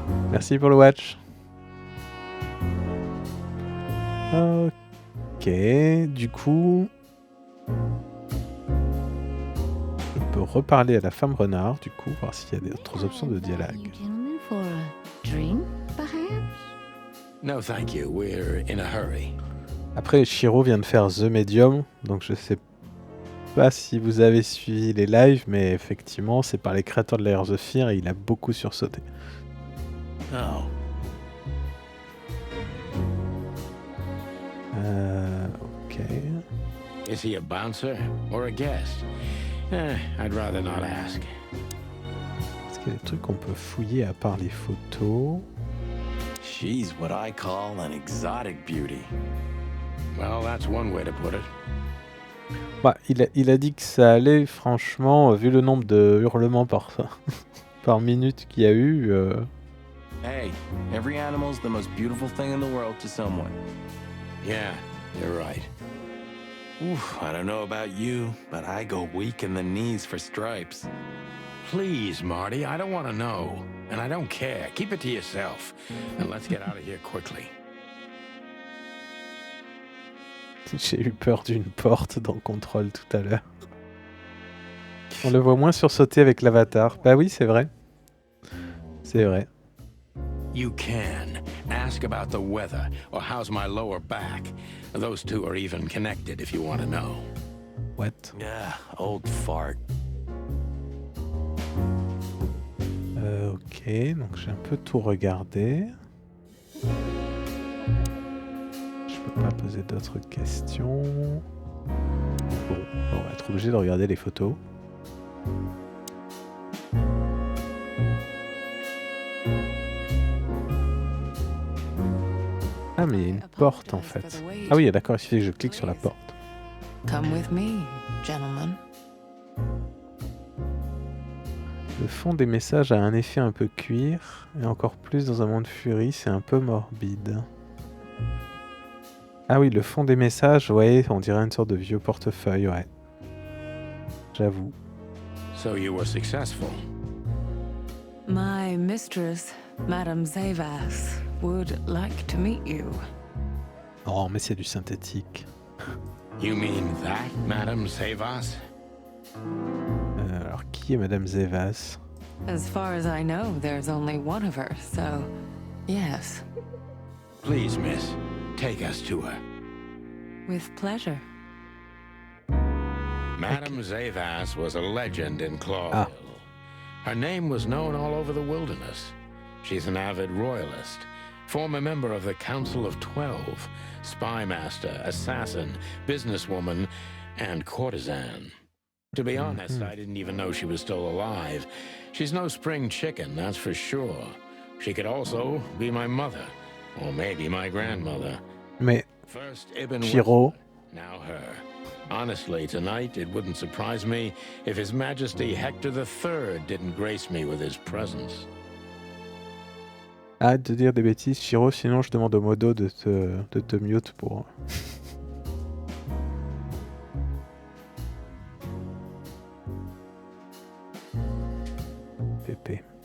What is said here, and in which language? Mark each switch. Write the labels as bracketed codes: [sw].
[fr] Merci pour le watch. Ok, du coup... Je peux reparler à la femme renard, du coup, voir s'il y a d'autres options de dialogue. [en] You gentlemen for a drink, perhaps? No, thank you. We're in a hurry. [fr] Après, Shiro vient de faire The Medium, donc je sais pas si vous avez suivi les lives, mais effectivement, c'est par les créateurs de Layers of Fear et il a beaucoup sursauté. [en] Oh, Ok. Is he a bouncer or a guest? I'd rather not ask. [fr] Est-ce qu'il y a des trucs qu'on peut fouiller à part les photos? [en] she's what I call an exotic beauty. Well, that's one way to put it. [fr] Bah, il a dit que ça allait, franchement, vu le nombre de hurlements par, par minute qu'il y a eu. [en] Hey, every animal's the most beautiful thing in the world to someone. Yeah, you're right. Oof, I don't know about you, but I go weak in the knees for stripes. Please, Marty, I don't want to know. And I don't care. Keep it to yourself. And let's get out of here quickly. [fr] J'ai eu peur d'une porte dans Control tout à l'heure. On le voit moins sursauter avec l'avatar. Bah oui, c'est vrai. C'est vrai. [en] You can. Ask about the weather, or how's my lower back. Those two are even connected if you want to know. What? Yeah, old fart. [fr] Ok, donc j'ai un peu tout regardé. Je peux pas poser d'autres questions. Bon, on va être obligé de regarder les photos. Ah mais il y a une porte en fait. Ah oui, d'accord, il suffit que je clique sur la porte. [en] Come with me, gentlemen. [fr] Le fond des messages a un effet un peu cuir, et encore plus dans un monde furie, c'est un peu morbide. Ah oui, le fond des messages, ouais, on dirait une sorte de vieux portefeuille, ouais. J'avoue. [en] So you were successful. My mistress, Madame Zavas, would like to meet you. [fr] Oh, mais c'est du synthétique. [en] You mean that, Madame Savas? [fr] Alors, qui est Madame Zavas? [en] As far as I know, there's only one of her, so yes, Please, miss, take us to her. with pleasure. Madame Zavas was a legend in Clawville. Ah. Her name was known all over the wilderness. She's an avid royalist, former member of the Council of 12, spy master, assassin, businesswoman, and courtesan. To be honest, I didn't even know she was still alive. She's no spring chicken, that's for sure. She could also be my mother, or maybe my grandmother. [fr] Mais [en] First Ibn [fr] Shiro. [en] Wesson, now her. Honestly, tonight it wouldn't surprise me if His Majesty Hector III didn't grace me with his presence. [fr] Arrête de dire des bêtises, Shiro, sinon je demande au modo de te mute pour... Pépé.